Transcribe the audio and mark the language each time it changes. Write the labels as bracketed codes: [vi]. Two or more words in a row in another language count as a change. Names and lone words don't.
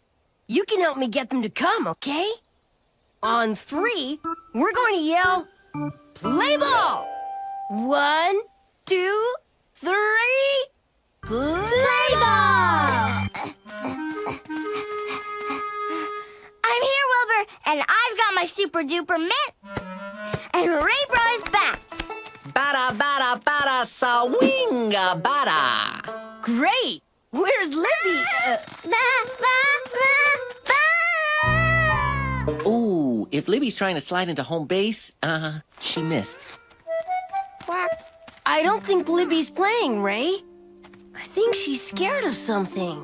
[en] You can help me get them to come, okay? On 3, we're going to yell, play ball! 1, 2, 3, play ball! I'm here, Wilbur, and I've got my super duper mitt. And Ray brought his bats. Bada, bada, bada, sawinga, bada. Great! Where's Libby? Ba, ba, ba, ba. Ooh, if Libby's trying to slide into home base, she missed. Quack. I don't think Libby's playing, Ray. I think she's scared of something.